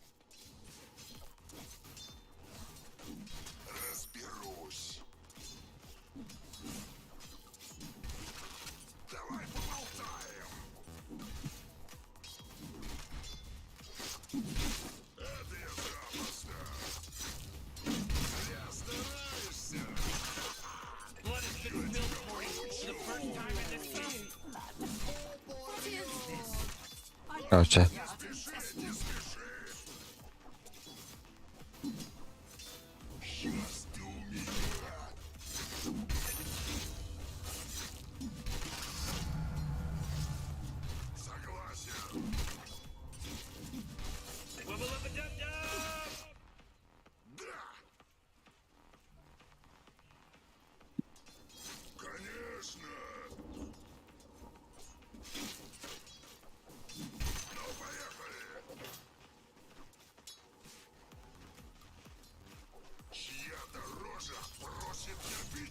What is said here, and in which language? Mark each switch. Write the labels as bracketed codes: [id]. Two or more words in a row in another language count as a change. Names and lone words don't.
[ru] Разберусь. Давай поболтаем. Это я запросто. Я стараюсь. [en] Blood has been spilled, Morty. For the first time in this season. [ru] Короче, Не спеши, не спеши. Сейчас ты у меня. Согласен. Wubba lubba dub dub. Да. Конечно. Ну, поехали. Чья-то рожа просит кирпич.